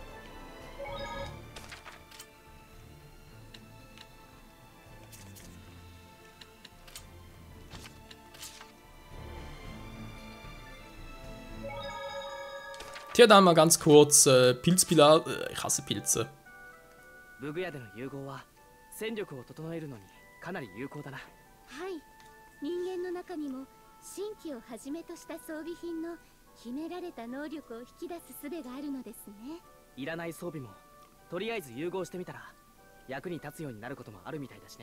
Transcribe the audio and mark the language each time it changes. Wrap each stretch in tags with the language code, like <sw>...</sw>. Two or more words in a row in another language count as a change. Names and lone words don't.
<de>Tja, dann mal ganz kurz Pilzpilar. Ich hasse Pilze.</de> <ja>武具屋での融合は戦力を整えるのにかなり有効だな。はい、人間の中にも新規をはじめとした装備品の秘められた能力を引き出す術があるのですね。いらない装備もとりあえず融合してみたら役に立つようになることもあるみたいだしね。</ja>